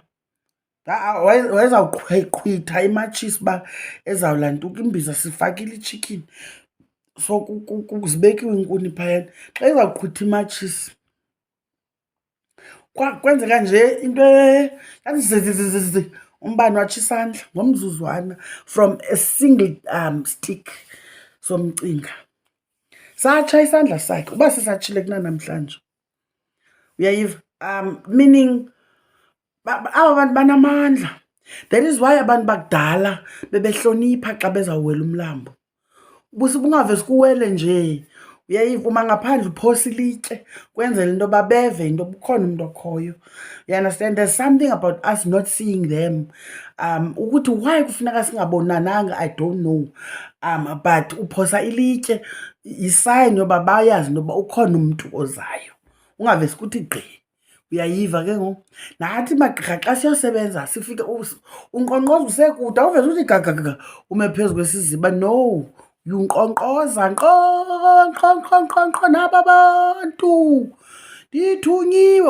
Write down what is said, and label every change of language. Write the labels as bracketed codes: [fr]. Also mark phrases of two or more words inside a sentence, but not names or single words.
[xh] Wayezawuqhwitha imatshisi uba ezawulantuka imbiza, sifakile ichicken. So kuzibekiwe inkuni phayana. Xa izawuqhwitha imatshisi kwenzeka nje into yathi umbane watsha isandla ngomzuzwana [en] from a single stick [xh] somcinga. Satsha isandla sakhe uba sisatshile kunanamhlanje. Uyayiva? Meaning aba bantu banamandla. [en] That is why [xh] abantu bakudala bebehlonipha xa bezawuwela umlambo. Ubungavesi kuwele nje. Uyayiva? Uma ngaphandle uphosa ilitye kwenzela into yoba beve into ukhona umntu okhoyo. [en] You understand? There's something about us not seeing them. [xh] Ukuthi why kufuneka singabonananga, [en] I don't know. [xh] But uphosa ilitye yisign yoba bayazi into yoba ukhona umntu ozayo. Ungavesi kuthi gqi. Uyayiva ke ngoku? Nathi magqirha xa siyosebenza sifike unkqonkqoza usekude, awuvezi uthi gagagaga ume phezu kwesiziba. No, unkqonkqoza nkqo naba bantu ndithunyiwe.